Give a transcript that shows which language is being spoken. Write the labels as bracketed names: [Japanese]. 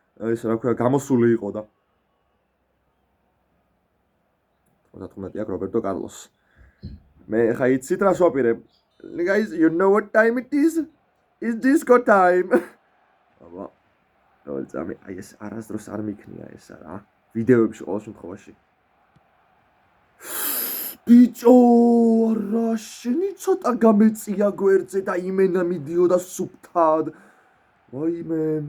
[Georgian] ეს რა ქვია, გამოსული იყო და 95 აქ რობერტო კარლოს. მე ხა იცით რას ვაპირებ? [English] Guys, you know what time it is? It's disco time. [Georgian] აბა. ძამი, აი ეს არასდროს არ მიქნია ესა რა. ვიდეოებში ყოველ შემთხვევაში. ბიჭო, რა შენი ცოტა გამეწია გვერდზე და იმენა მიდიოდა სუფთად. ვაიმე.